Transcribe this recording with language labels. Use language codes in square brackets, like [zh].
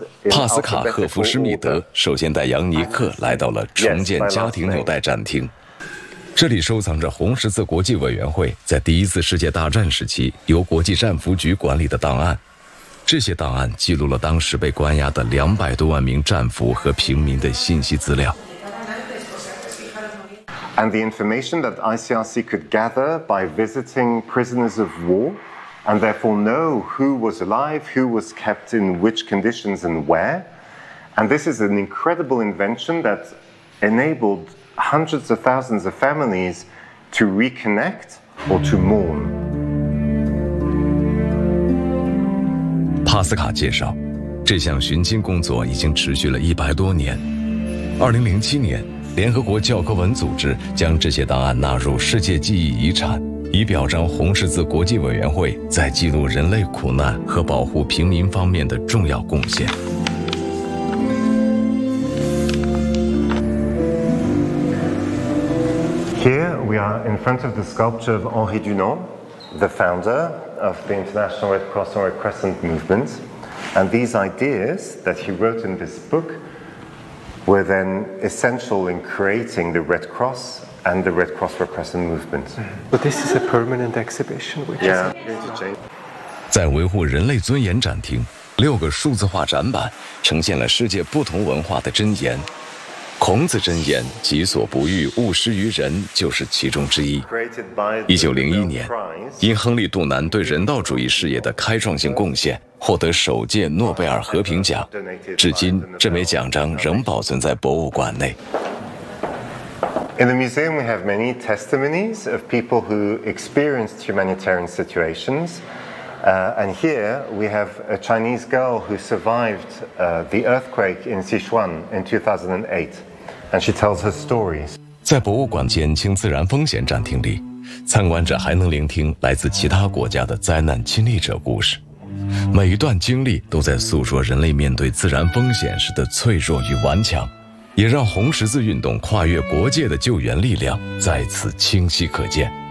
[zh] 帕斯卡赫夫施密德首先带杨尼克来到了重建家庭纽带展厅，这里收藏着红十字国际委员会在第一次世界大战时期由国际战俘局管理的档案。这些档案记录了当时被关押的200多万名战俘和平民的信息资料。 [en] And the information that ICRC could gather by visiting prisoners of war, and therefore know who was alive, who was kept in which conditions and where. And this is an incredible invention that enabled hundreds of thousands of families to reconnect or to mourn. [zh] 帕斯卡介绍，这项寻亲工作已经持续了100多年。2007年。联合国教科文组织将这些档案纳入世界记忆遗产，以表彰红十字国际委员会在记录人类苦难和保护平民方面的重要贡献。 [en] Here we are in front of the sculpture of Henri Dunant, the founder of the International Red Cross and Red Crescent movement, and these ideas that he wrote in this book. Were then essential in creating the Red Cross and the Red Cross Red Crescent movement. But this is a permanent exhibition, which is. [zh] 在维护人类尊严展厅，六个数字化展板呈现了世界不同文化的箴言。孔子箴言“己所不欲，勿施于人”就是其中之一。 1901年，因亨利·杜南对人道主义事业的开创性贡献，获得首届诺贝尔和平奖。至今，这枚奖章仍保存在博物馆内。 [en] In the museum, we have many testimonies of people who experienced humanitarian situations. And here we have a Chinese girl who survived the earthquake in Sichuan in 2008. And she tells her stories. [zh] 在博物馆减轻自然风险展厅里，参观者还能聆听来自其他国家的灾难亲历者故事。每一段经历都在诉说人类面对自然风险时的脆弱与顽强，也让红十字运动跨越国界的救援力量再次清晰可见。